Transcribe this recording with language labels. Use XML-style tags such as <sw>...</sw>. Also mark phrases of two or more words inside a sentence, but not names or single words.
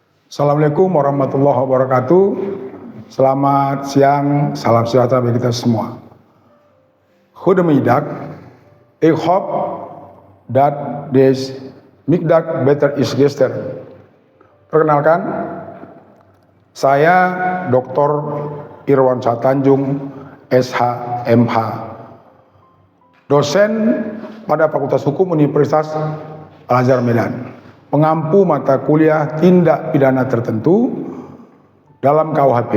<ar>السلام عليكم ورحمة الله وبركاته.</ar> <id>Selamat siang, salam sejahtera bagi kita semua.</id> <nl>Goedemiddag. Ik hoop dat deze middag beter is gisteren.</nl> <id>Perkenalkan, saya Dr. Irwan Satanjung, SH.MH, dosen pada Fakultas Hukum Universitas Al-Azhar Medan, pengampu mata kuliah tindak pidana tertentu dalam KUHP.</id>